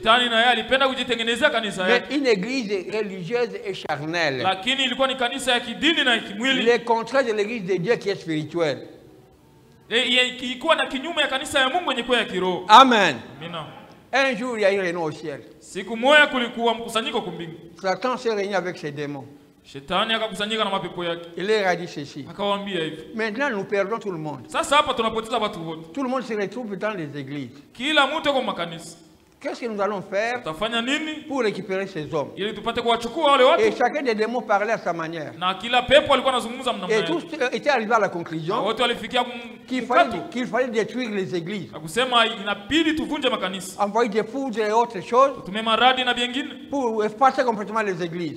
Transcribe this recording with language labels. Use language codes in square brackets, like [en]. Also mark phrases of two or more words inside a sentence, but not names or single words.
[fr] Mais une église religieuse et charnelle. Le contraire de l'église de Dieu qui est spirituelle. Amen. Un jour, il y a eu une réunion au ciel. Satan s'est réuni avec ses démons. [sw] Shetani akakusanyika na mapepo yake. [fr] Il leur a dit ceci. [sw] Akawaambia hivi. [fr] Maintenant nous perdons tout le monde. [sw] Sasa hapa tunapoteza watu wote. [fr] Tout le monde se retrouve dans les églises. [sw] Kila mtu kwa makanisa. [fr] Qu'est-ce que nous allons faire pour récupérer ces hommes? Et chacun des démons parlait à sa manière. Et tous étaient arrivés à la conclusion qu'il fallait détruire les églises. Envoyer des poudres et autres choses pour effacer complètement les églises.